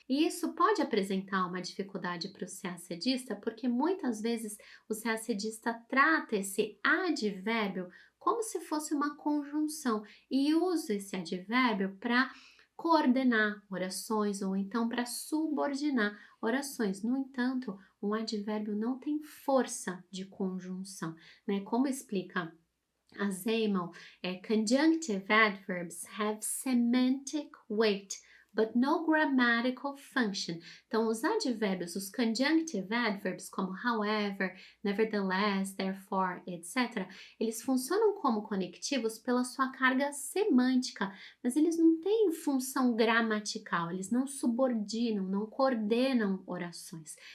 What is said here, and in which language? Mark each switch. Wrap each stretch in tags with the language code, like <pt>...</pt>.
<pt>E isso pode apresentar uma dificuldade para o CACDista, porque muitas vezes o CACDista trata esse advérbio como se fosse uma conjunção e usa esse advérbio para coordenar orações ou então para subordinar orações. No entanto, um advérbio não tem força de conjunção, né? Como explica a Zeymel,</pt> <en>conjunctive adverbs have semantic weight, but no grammatical function.</en> <pt>Então, os advérbios, os conjunctive adverbs, como however, nevertheless, therefore, etc., eles funcionam como conectivos pela sua carga semântica, mas eles não têm função gramatical, eles não subordinam, não coordenam orações.</pt>